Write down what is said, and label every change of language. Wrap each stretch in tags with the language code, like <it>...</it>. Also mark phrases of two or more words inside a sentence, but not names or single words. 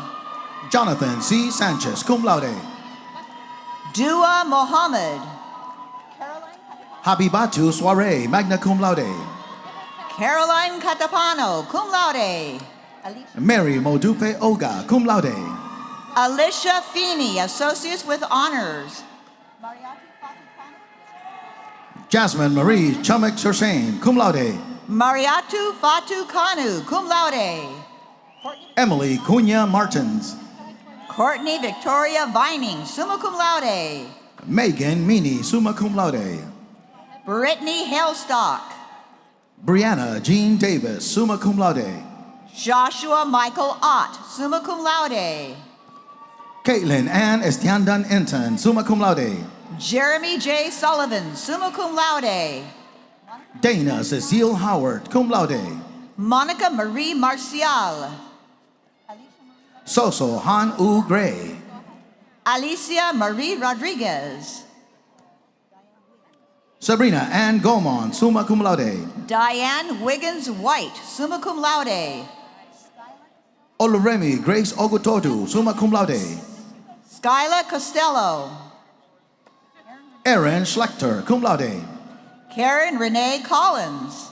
<en>Jonathan C. Sanchez,</en> <la>cum laude.</la> <en>Dua Mohammed. Habibatu Soiree,</en> <la>magna cum laude.</la> <en>Caroline Catapano,</en> <la>cum laude.</la> <en>Mary Modupe Oga,</en> <la>cum laude.</la> <en>Alicia Feeney, associates with honors. Jasmine Marie Chamek Sursain,</en> <la>cum laude.</la> <en>Mariatu Fatu Kanu,</en> <la>cum laude.</la> <en>Emily Cunha Martins. Courtney Victoria Vining,</en> <la>summa cum laude.</la> <en>Megan Meany,</en> <la>summa cum laude.</la> <en>Brittany Halestock. Brianna Jean Davis,</en> <la>summa cum laude.</la> <en>Joshua Michael Ott,</en> <la>summa cum laude.</la> <en>Caitlin Ann Estiandan Enton,</en> <la>summa cum laude.</la> <en>Jeremy J. Sullivan,</en> <la>summa cum laude.</la> <en>Dana Cecile Howard,</en> <la>cum laude.</la> <en>Monica Marie Marcial. Soso Han U Gray. Alicia Marie Rodriguez. Sabrina Ann Gomon,</en> <la>summa cum laude.</la> <en>Diane Wiggins White,</en> <la>summa cum laude.</la> <en>Oluremi Grace Ogutodu,</en> <la>summa cum laude.</la> <en>Skyla Costello. Aaron Schlechter,</en> <la>cum laude.</la> <en>Karen Renee Collins.</en>